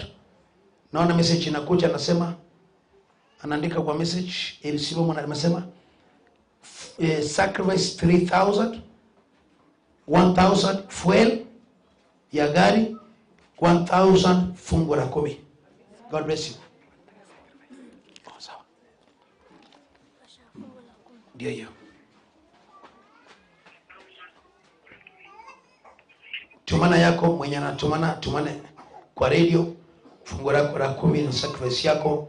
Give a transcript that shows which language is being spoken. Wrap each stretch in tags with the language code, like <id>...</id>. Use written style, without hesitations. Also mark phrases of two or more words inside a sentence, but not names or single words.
<sw>Naona message inakuja, anasema anaandika kwa message. Ebsiba Monari anasema sacrifice 3000, 1000 fuel ya gari, 1000 fungu la 10.</sw> <en>God bless you.</en> <sw>Sawa. Ndio hiyo. Tumana yako mwenye anatumana, tumane kwa radio fungu lako la 10 na sacrifice yako.</sw>